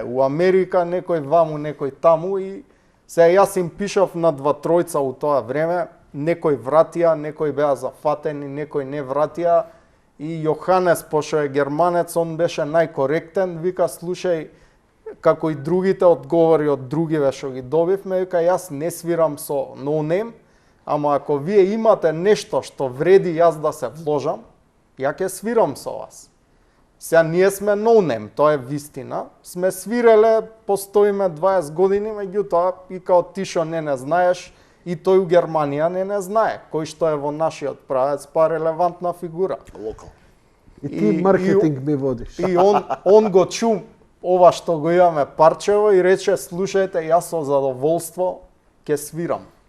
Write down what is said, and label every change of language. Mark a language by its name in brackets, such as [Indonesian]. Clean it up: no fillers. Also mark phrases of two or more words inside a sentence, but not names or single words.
[Macedonian] у Америка, некој ваму, некој таму и се јас им пишав на 2-3 у тоа време, некој вратија, некој беа зафатени, некој не вратија и Јоханес, пошто е германец, он беше најкоректен, вика, слушај, како и другите одговори од другиве што ги добивме, вика, јас не свирам со [English] no name, [Macedonian] ама ако вие имате нешто што вреди јас да се вложам, ја ќе свирам со вас. Сега ние сме [English] no name, [Macedonian] тоа е вистина. Сме свиреле, постоиме 20 години, меѓутоа и као ти што не знаеш, и тој у Германија не знае, кој што е во нашиот правец, па релевантна фигура. Локал. И ти маркетинг ми водиш. И он го чу ова што го имаме парчево и рече, слушајте, јас со задоволство ќе свирам.